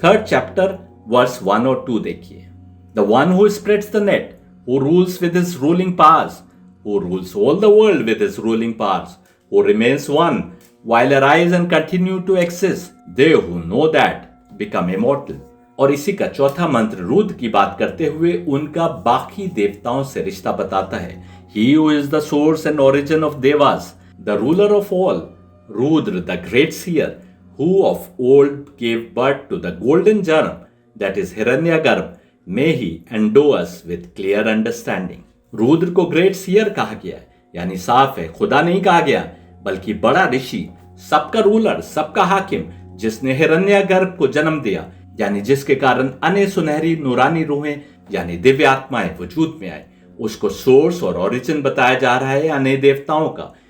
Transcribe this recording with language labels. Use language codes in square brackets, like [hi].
[hi] 3rd chapter verse 1 और 2 देखिए। [en] The one who spreads the net, who rules with his ruling powers, who rules all the world with his ruling powers, who remains one while arise and continue to exist, they who know that become immortal। [hi] और इसी का चौथा मंत्र रुद्र की बात करते हुए उनका बाकी देवताओं से रिश्ता बताता है। [en] He who is the source and origin of devas, the ruler of all, Rudra, the great seer, who of old gave birth to the golden germ, that is Hiranyagarbha, may he endow us with clear understanding. [hi] Rudra को great shear कहा गया है, यानी साफ है, खुदा नहीं कहा गया, बल्कि बड़ा ऋषि, सबका रूलर, सबका हाकिम, जिसने हिरण्यगर्भ को जन्म दिया, यानी जिसके कारण अन्य सुनहरी नूरानी रूहें यानी दिव्य आत्माएं वजूद में आए। उसको सोर्स और ओरिजिन बताया जा रहा है अन्य देवताओं का।